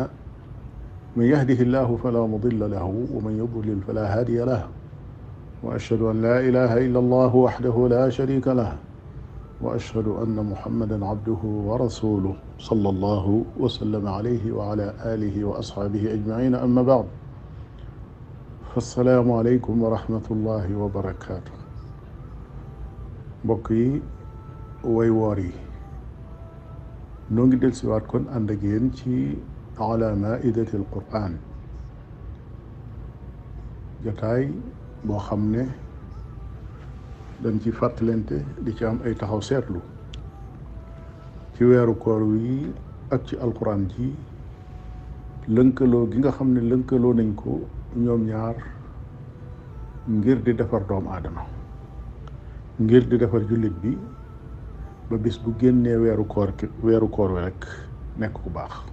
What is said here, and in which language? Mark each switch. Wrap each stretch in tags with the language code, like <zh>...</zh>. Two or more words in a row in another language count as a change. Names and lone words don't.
<ar>من يهده الله فلا مضل له ومن يضلل فلا هادي له وأشهد أن لا إله إلا الله وحده لا شريك له وأشهد أن محمدا عبده ورسوله صلى الله وسلم عليه وعلى آله وأصحابه أجمعين. أما بعد، فالسلام عليكم ورحمة الله وبركاته.</ar> <wo>mbokk yi way woor yi noo ngi del siwaat kon ànd ak yéen ci</wo> <ar>على مائدة القرآن,</ar> <wo>jotaay boo xam ne dañ ci fàttalante di ci am ay taxaw seetlu ci weeru koor wi ak ci alquran ji, lënkaloo gi nga xam ne lënkaloo nañ ko ñoom ñaar ngir di defar doomu aadama, ngir di defar jullit bi ba bis bu génnee weeru koor wi rek nekk ku baax.</wo>